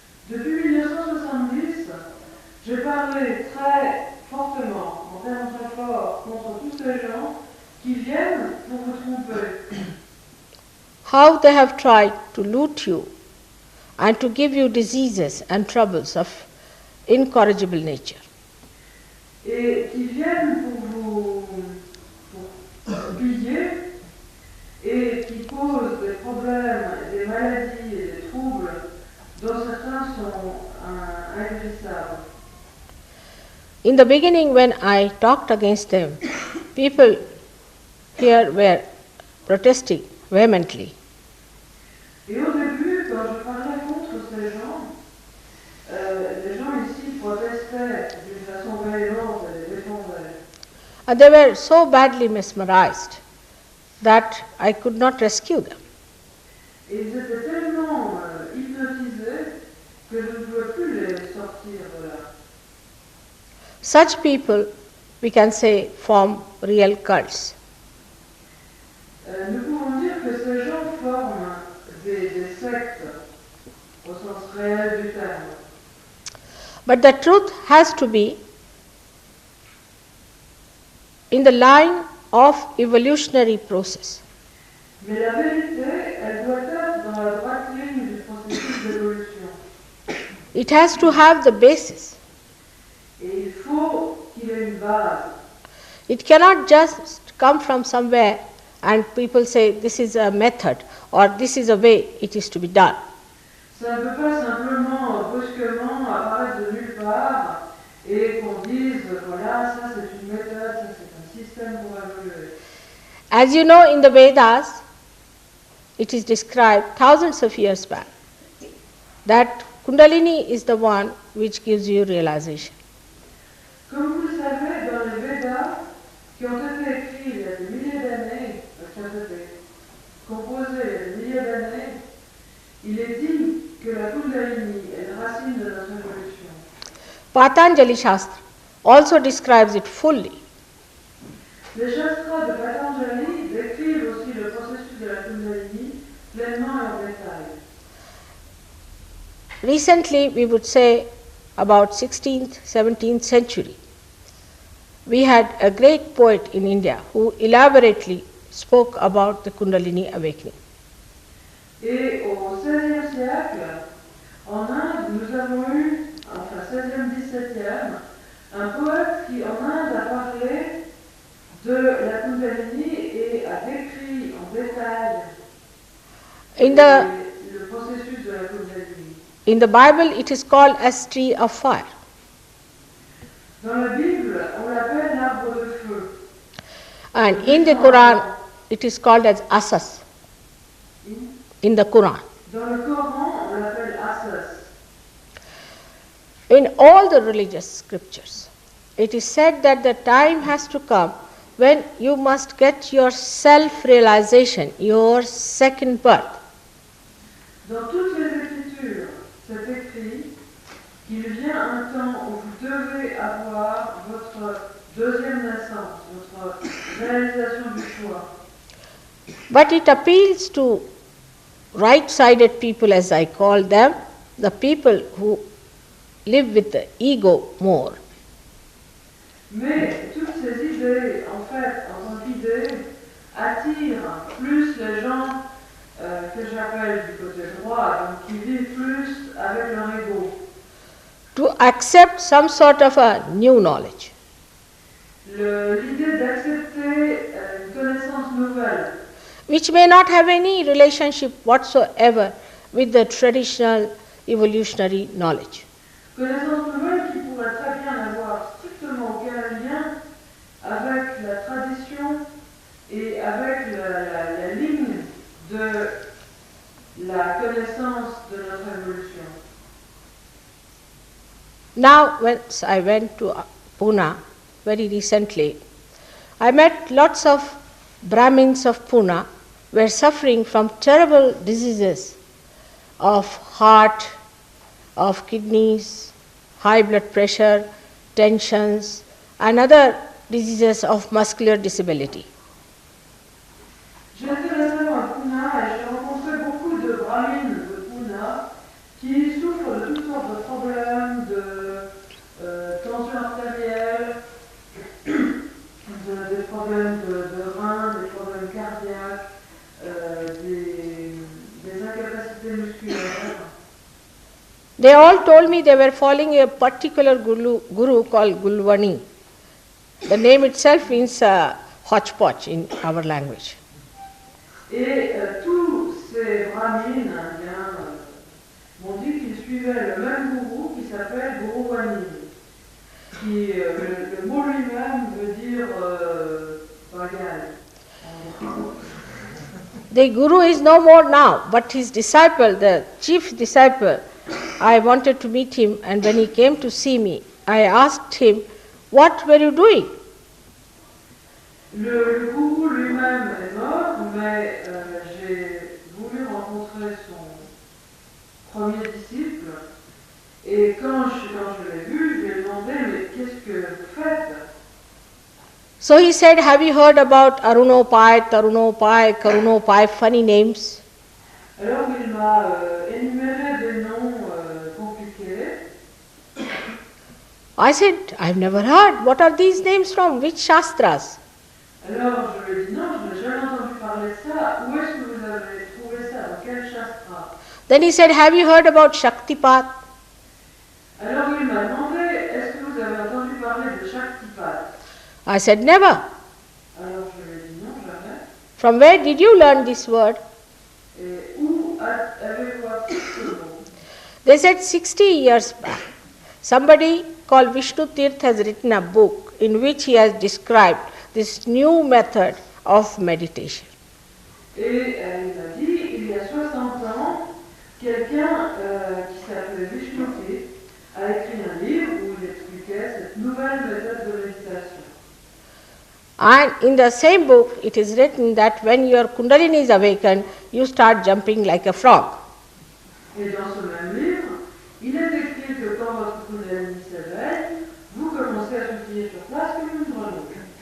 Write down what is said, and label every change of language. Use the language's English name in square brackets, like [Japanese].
[French] Depuis 1970, j'ai parlé très fortement, en termes très forts, contre tous ces gens qui viennent pour vous tromper. [English] How they have tried to loot you and to give you diseases and troubles of incorrigible nature. [French] Et qui viennent pour piller et qui posent des problèmes, des maladies et des troubles dont certains sont inguérissables. [English] In the beginning, when I talked against them, people here were protesting vehemently. [French] Et au début, quand je parlais contre ces gens, les gens ici protestaient d'une façon véhémente et les défendaient. [English] And they were so badly mesmerized that I could not rescue them. [French] Et ils étaient tellement hypnotisés que je ne pouvais plus les sortir de là. [English] Such people, we can say, form real cults. [French] Nous pouvons dire que ces gens forment des sectes au sens réel du terme. [English] But the truth has to be in the line of evolutionary process. [French] Mais la vérité, elle doit être dans la droite ligne du processus d'évolution. [English] It has to have the basis. [French] Et il faut qu'il ait une base. [English] It cannot just come from somewhere and people say this is a method or this is a way it is to be done. [French] Ça ne peut pas simplement, brusquement apparaître de nulle part et qu'on dise, voilà, ça c'est une méthode, ça c'est un système pour évoluer. [English] As you know, in the Vedas, it is described thousands of years back that Kundalini is the one which gives you realization. [French] Comme vous le savez, dans les Védas, qui ont été écrits il y a des milliers d'années, qui ont été composés il y a des milliers d'années, il est dit que la Kundalini est la racine de notre évolution. [English] Patanjali Shastra also describes it fully. [French] Les Shastras de Patanjali décrivent aussi le processus de la Kundalini pleinement et en détail. [English] Recently, we would say about 16th, 17th century, we had a great poet in India who elaborately spoke about the Kundalini awakening. [French] Et au XVIe siècle, en Inde, nous avons eu, enfin 16e, 17e, un poète qui en Inde a parlé de la Kundalini et a décrit en détail le processus de la Kundalini. [English] In the Bible, it is called as tree of fire. [French] Dans la Bible, on l'appelle l'arbre de feu. [English] And in the Quran, it is called as asas. In the Quran. [French] Dans le Coran, on l'appelle asas. [English] In all the religious scriptures, it is said that the time has to come when you must get your self-realization, your second birth. [French] Dans toutes les Écritures, c'est écrit qu'il vient un temps où vous devez avoir votre deuxième naissance, votre réalisation du choix. [English] But it appeals to right-sided people, as I call them, the people who live with the ego more. [French] Mais toutes ces idées, en fait, en tant qu'idées, attirent plus les gens que j'appelle du côté droit, donc qui vivent plus avec leur ego. [English] To accept some sort of a new knowledge. [French] L'idée d'accepter une connaissance nouvelle, [English] which may not have any relationship whatsoever with the traditional evolutionary knowledge. [French] connaissance nouvelle qui pourrait très bien n'avoir strictement aucun lien avec la tradition et avec la ligne de la connaissance de notre évolution. [English] Now, when I went to Pune very recently, I met lots of Brahmins of Pune were suffering from terrible diseases of heart, of kidneys, high blood pressure, tensions, and other diseases of muscular disability. [French] J'étais récemment à Pune et j'ai rencontré beaucoup de brahmins de Pune qui souffrent de toutes sortes de problèmes, de tension artérielle, des problèmes de reins, des problèmes cardiaques, des incapacités musculaires. [English] They all told me they were following a particular guru called Gulwani. The name itself means hodgepodge in our language. [French] Et tous ces brahmins indiens m'ont dit qu'ils suivaient le même gourou qui s'appelle Guru Wani. Qui, le mot lui-même veut dire bagage. [English] The guru is no more now, but his disciple, the chief disciple, I wanted to meet him, and when he came to see me, I asked him, "What were you doing?" [French] Le gourou lui-même est mort, mais j'ai voulu rencontrer son premier disciple. Et quand je l'ai vu, je lui ai demandé, mais qu'est-ce que vous faites? [English] So he said, "Have you heard about Arunopai, Tarunopai, Karunopai, funny names?" [French] Alors il m'a énuméré des noms compliqués. [English] I said, "I've never heard. What are these names from? Which shastras?" [French] Alors je lui ai dit, non, je n'ai jamais entendu parler de ça. Où est-ce que vous avez trouvé ça? Dans quel shastra? [English] Then he said, "Have you heard about Shaktipat?" [French] Alors il m'a demandé, est-ce que vous avez entendu parler de Shaktipat? [English] I said, "Never." [French] Alors je lui ai dit, non, jamais. [English] From where did you learn this word? [French] Et où avez-vous appris ce mot? [English] They said 60 years back, somebody called Vishnu Tirth has written a book in which he has described this new method of meditation. [French] Et il m'a dit, il y a 60 ans, quelqu'un qui s'appelait Vishnu Tirth a écrit un livre où il expliquait cette nouvelle méthode de méditation. [English] And in the same book, it is written that when your Kundalini is awakened, you start jumping like a frog. [French] Et dans ce même livre, il est écrit que quand votre Kundalini s'éveille, vous commencez à sautiller sur place comme une grenouille.